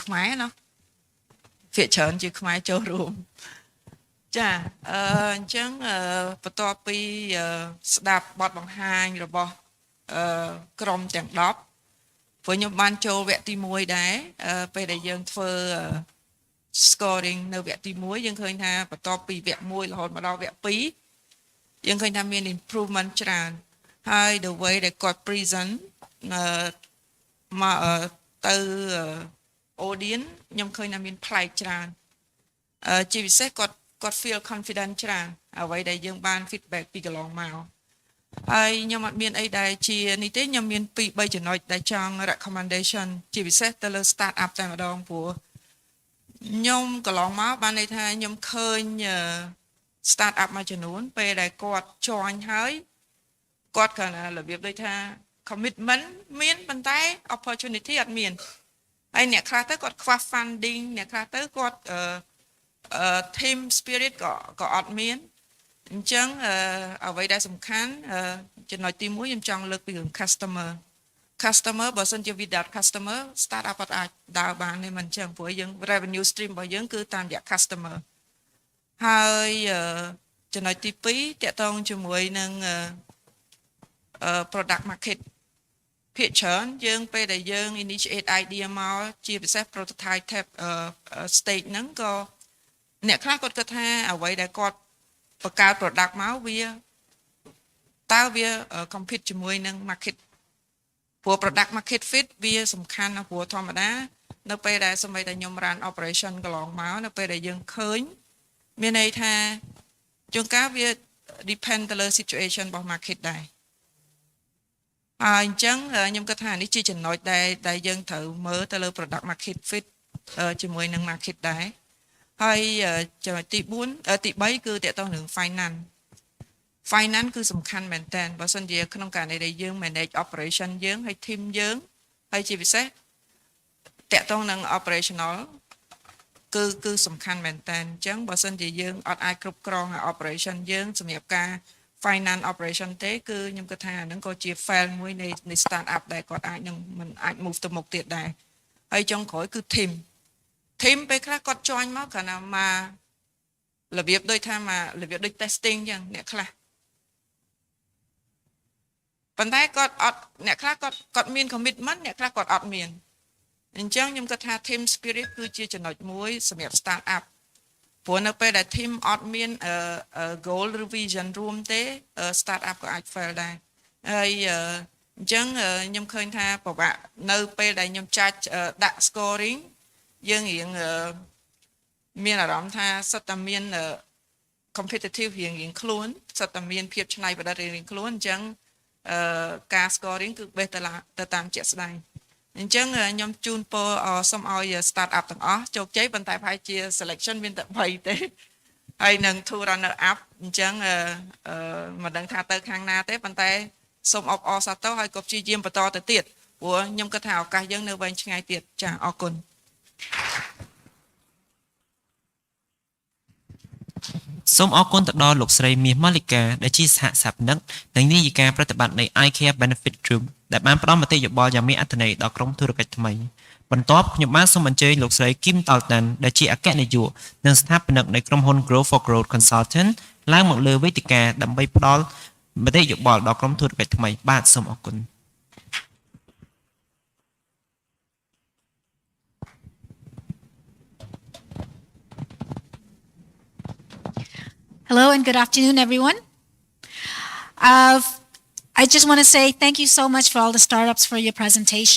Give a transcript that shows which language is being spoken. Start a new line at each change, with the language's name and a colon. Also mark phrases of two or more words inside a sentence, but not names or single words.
Khmer: ខ្មែរណាភាគច្រើនជាខ្មែរចូលរួមចាអញ្ចឹងបន្ទាប់ពីស្ដាប់បទបង្ហាញរបស់ក្រុមទាំង10ព្រោះខ្ញុំបានចូលវគ្គទី1ដែរពេលដែលយើងធ្វើ scoring នៅវគ្គទី 1យើងឃើញថាបន្ទាប់ពីវគ្គ1រហូតមកដល់វគ្គ2យើងឃើញថាមាន improvement ច្រើន ហើយ
English: the way
Khmer: ដែលគាត់ present មកទៅ audience ខ្ញុំឃើញថាមានប្លែកច្រើនជាពិសេសគាត់
English: feel confident
Khmer: ច្រើនអ្វីដែលយើងបាន feedback ពីកន្លងមកហើយខ្ញុំអត់មានអីដែលជានេះទេខ្ញុំមាន 2-3 ចំណុចដែលចង់ recommendation ជាពិសេសទៅលើ
English: start up
Khmer: តែម្ដងព្រោះខ្ញុំ កន្លងមកបានន័យថាខ្ញុំឃើញ
English: start up
Khmer: មួយចំនួនពេលដែលគាត់ join ហើយគាត់គាត់របៀ បដូចថា commitment មានប៉ុន្តែ opportunity អត់មានហើយអ្នកខ្លះទៅគាត់ខ្វះ funding អ្នកខ្លះទៅគាត់
English: team spirit
Khmer: ក៏អត់មានអញ្ចឹងអ្វីដែលសំខាន់ចំណុចទី1ខ្ញុំចង់លើកពីរឿង customer បើសិនជា
English: without customer start up
Khmer: អត់អាចដើរបានទេមិនអញ្ចឹងព្រោះយើង
English: revenue stream
Khmer: របស់យើងគឺតាមរយៈ customer ហើយចំណុចទី2តកតងជាមួយនឹង
English: product market
Khmer: ភាគច្រើនយើងពេលដែលយើង
English: initiate idea
Khmer: មកជាពិសេស
English: prototype stage
Khmer: ហ្នឹង ក៏អ្នកខ្លះគាត់គិតថាអ្វីដែលគាត់បង្កើត product មកវាតើវា compete ជាមួយនឹង market ព្រោះ
English: product market fit
Khmer: វាសំខាន់ណាស់ព្រោះធម្មតានៅពេលដែលសម្បីតែខ្ញុំ
English: run operation
Khmer: កន្លងមកនៅពេលដែលយើងឃើញមានន័យថាជួនកាលវា depend ទៅលើ situation របស់ market ដែរ អញ្ចឹងខ្ញុំគិតថានេះជាចំណុចដែលយើងត្រូវមើលទៅលើ
English: product market fit
Khmer: ជាមួយនឹង market ដែរហើយចំណុចទី3គឺតកតងនឹង finance គឺសំ ខាន់មែនតើបើសិនជាក្នុងករណីដែលយើង
English: manage operation
Khmer: យើងហើយ team យើងហើយជាពិសេសតកតងនឹង operational គឺសំខាន់មែនតើអញ្ចឹងបើសិនជាយើងអត់អាចគ្រប់គ្រង operation យើងសម្រាប់ការ
English: finance operation
Khmer: ទេគឺខ្ញុំគិតថាហ្នឹងក៏ជា fail មួយនៃ
English: start up
Khmer: ដែលគាត់អាចនឹងមិនអាច move ទៅមុខទៀតដែរហើយចុងក្រោយគឺ team ពេលខ្លះគាត់ join មកគ្រាន់តែមករបៀបដូចថាមករបៀបដូច testing អញ្ចឹងអ្នកខ្លះ ប៉ុន្តែគាត់អត់អ្នកខ្លះគាត់មាន commitment អ្នកខ្លះគាត់អត់មានអញ្ចឹងខ្ញុំគិតថា
English: team spirit
Khmer: គឺជាចំណុចមួយសម្រាប់
English: start up
Khmer: ព្រោះនៅពេលដែល team អត់មានgoal ឬ vision រួមទេ
English: start up
Khmer: ក៏អាច fail ដែរហើយ អញ្ចឹងខ្ញុំឃើញថាពិបាកនៅពេលដែលខ្ញុំចាច់ដាក់ scoring យើងរៀងមានអារម្មណ៍ថាសិតតែមានcompetitive រៀង ខ្លួនសិតតែមានភាពច្នៃប្រឌិតរៀងខ្លួនអញ្ចឹងការ scoring គឺបេះទៅតាមជាក់ស្ដែងអញ្ចឹងខ្ញុំជូនពរសូមឲ្យ
English: start up
Khmer: ទាំងអស់ជោគជ័យប៉ុន្តែប្រហែលជា selection មានតែ3ទេហើយនឹង
English: two runner up
Khmer: អញ្ចឹងមិនដឹងថាទៅខាងណាទេប៉ុន្តែសូមអបអរសាទរហើយក៏ព្យាយាមបន្តទៅទៀតព្រោះខ្ញុំគិតថាឱកាសយើងនៅវែងឆ្ងាយទៀតចាអរគុណ សូមអរគុណទៅដល់លោកស្រីមាសម៉ាលីកាដែលជាសហស្ថាបនិកនិងនាយិកាប្រតិបត្តិនៃ iCare Benefit Group ដែលបានផ្ដល់មតិយោបល់យ៉ាងមានអត្ថន័យដល់ក្រុមធុរកិច្ចថ្មីបន្ទាប់ខ្ញុំបានសូមអញ្ជើញលោកស្រីគីមតាល់តាន់ដែលជាអគ្គនាយកនិងស្ថាបនិកនៃក្រុមហ៊ុន Grow for Growth Consultant ឡើងមកលើវេទិកាដើម្បីផ្ដល់មតិយោបល់ដល់ក្រុមធុរកិច្ចថ្មីបាទសូមអរគុណ
English: Hello and good afternoon, everyone. I just want to say thank you so much for all the startups for your presentation.